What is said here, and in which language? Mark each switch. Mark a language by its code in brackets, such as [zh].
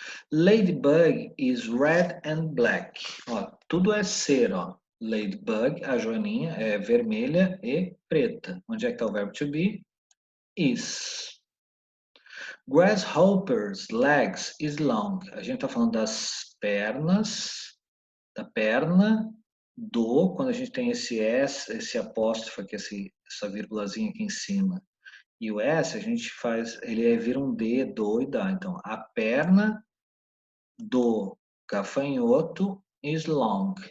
[en] Ladybug is red and black. [pt] Ó, tudo é ser, ó. Ladybug, a joaninha, é vermelha e preta. Onde é que está o verbo to be? [en] Is. Grasshopper's legs is long. [pt] A gente está falando das pernas, da perna, quando a gente tem esse S, esse apóstrofo aqui, essa vírgulazinha aqui em cima. E o S, a gente faz, ele vira um D, do e dá. Então, a perna do gafanhoto [en] is long.